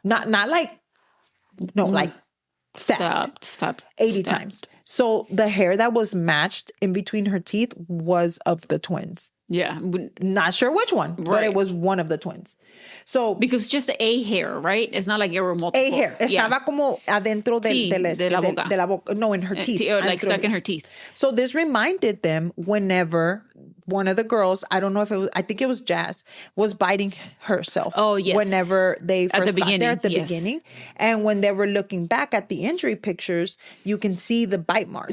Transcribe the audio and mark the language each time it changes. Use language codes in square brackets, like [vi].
[en] Not like, no, like stabbed 80 times. So the hair that was matched in between her teeth was of the twins. Yeah. Not sure which one, but it was one of the twins. So because just a hair, right? It's not like there were multiple. A hair. [es] Estaba como adentro de la boca. [en] No, in her teeth. Like stuck in her teeth. So this reminded them whenever one of the girls, I don't know if it was, I think it was Jazz, was biting herself. Oh, yes. Whenever they first got there at the yes. beginning. And when they were looking back at the injury pictures, you can see the bite mark.